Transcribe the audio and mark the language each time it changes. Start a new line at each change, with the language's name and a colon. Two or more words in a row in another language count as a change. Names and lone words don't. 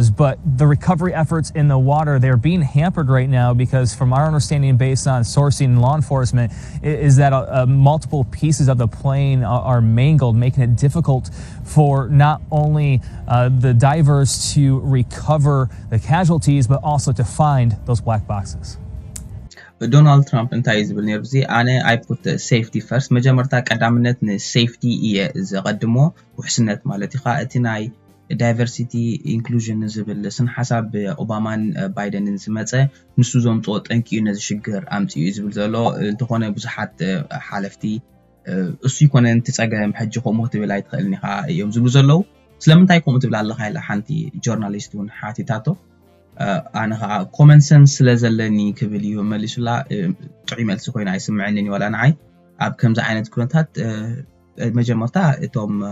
English: But the recovery efforts in the water, they're being hampered right now because from our understanding based on sourcing and law enforcement is that multiple pieces of the plane are mangled, making it difficult for not only the divers to recover the casualties, but also to find those black boxes.
Tigrinya: ዶናልድ ትራምፕ እንታይ ዝብል ነይሩ እዚ ኣነ
English: I put safety first
Tigrinya: መጀመርታ ቀዳምነት ንሴፍቲ እየ ዘቀድሞ ውሕስነት ማለት ኢኻ እቲ ናይ
English: diversity inclusion
Tigrinya: ዝብል ስን ሓሳብ ኦባማን ባይደንን ዝመፀ ንሱ ዘምፅኦ ጠንቂዩ ነዚ ሽግር ኣምፅኡ ዝብል ዘሎ እንተኾነ ብዙሓት ሓለፍቲ እሱ ይኮነ እንትፀገም ሕጂ ከምኡ ክትብል ኣይትኽእልን ኢኻ እዮም ዝብሉ ዘለው ስለምንታይ ከምኡ ትብል ኣለኻ ኢላ ሓንቲ ጆርናሊስት እውን ሓቲታቶ ኣነ ከዓ
English: common sense
Tigrinya: ስለዘለኒ ክብል እዩ መሊሱላ ጥዑይ መልሲ ኮይና ኣይስምዐኒን ወላ ንዓይ ኣብ ከምዚ ዓይነት ኩነታት መጀመርታ እቶም